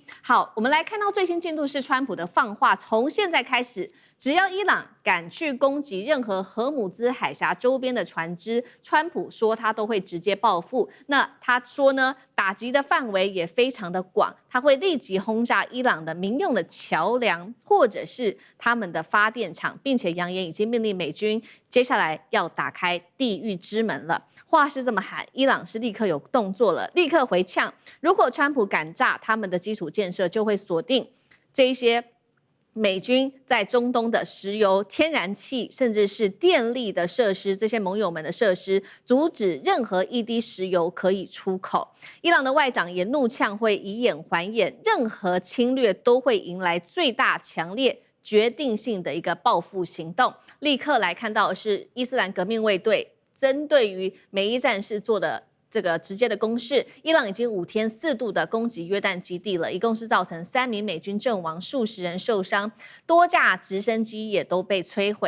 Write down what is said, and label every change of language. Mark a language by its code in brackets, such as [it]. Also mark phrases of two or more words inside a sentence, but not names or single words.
[zh] 好，我們來看到最新進度是川普的放話，從現在開始，只要伊朗敢去攻擊任何荷姆茲海峽周邊的船只，川普說他都會直接報復。那他說呢，打擊的範圍也非常的廣，他會立即轟炸伊朗的民用的橋樑或者是他們的發電廠，並且揚言已經命令美軍接下來要打開地獄之門了。話是這麼喊，伊朗是立刻有動作了，立刻回嗆。如果川普敢炸他們的基礎建設，就會鎖定這一些美軍在中東的石油、天然氣，甚至是電力的設施，這些盟友們的設施，阻止任何一滴石油可以出口。伊朗的外長也怒嗆，會以眼還眼，任何侵略都會迎來最大、強烈、決定性的一個報復行動。立刻來看到的是伊斯蘭革命衛隊針對於美伊戰事做的這個直接的攻勢，伊朗已經5天4度的攻擊約旦基地了，一共是造成3名美軍陣亡，數十人受傷，多架直升機也都被摧毀。